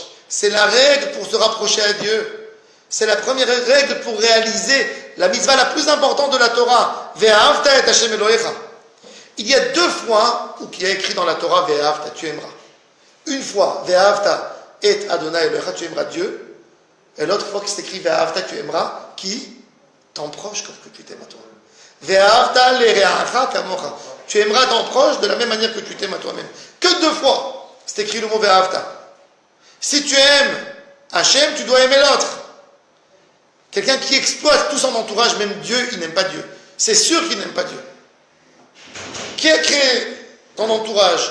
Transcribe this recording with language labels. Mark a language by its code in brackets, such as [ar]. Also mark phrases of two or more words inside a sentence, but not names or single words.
[fr] C'est la règle pour se rapprocher à Dieu. C'est la première règle pour réaliser la mitzvah la plus importante de la Torah. [he] ואהבת את השם אלהיך. [fr] Il y a 2 fois où il y a écrit dans la Torah Ve'ahavta, tu aimeras. Une fois, [he] ואהבת את אדני אלהיך, [fr] tu aimeras Dieu. Et l'autre fois que c'est écrit Ve'ahavta, tu aimeras qui? Ton proche comme que tu t'aimes à toi. [he] ואהבת לרעך כמוך. [fr] Tu aimeras ton proche de la même manière que tu t'aimes à toi-même. Que 2 fois, c'est écrit le mot Ve'ahavta. Si tu aimes Hachem, tu dois aimer l'autre. Quelqu'un qui exploite tout son entourage, même Dieu, il n'aime pas Dieu. C'est sûr qu'il n'aime pas Dieu. Qui a créé ton entourage?